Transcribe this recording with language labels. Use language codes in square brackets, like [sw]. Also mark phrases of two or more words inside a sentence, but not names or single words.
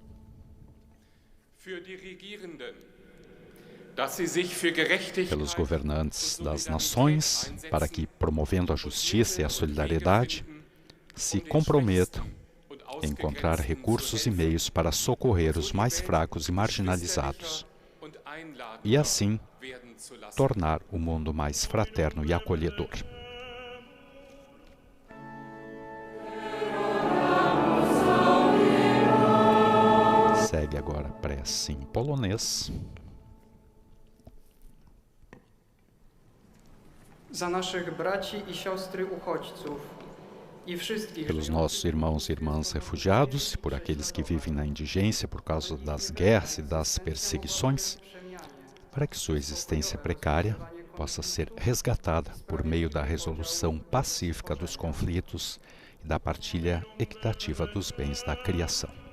[pt] Pelos governantes das nações, para que, promovendo a justiça e a solidariedade, se comprometam em encontrar recursos e meios para socorrer os mais fracos e marginalizados, e assim tornar o mundo mais fraterno e acolhedor. Segue agora a prece em polonês. [pl] Za naszych braci i siostry uchodźców i wszystkich [pt] Pelos nossos irmãos e irmãs refugiados e por aqueles que vivem na indigência por causa das guerras e das perseguições, para que sua existência precária possa ser resgatada por meio da resolução pacífica dos conflitos e da partilha equitativa dos bens da criação.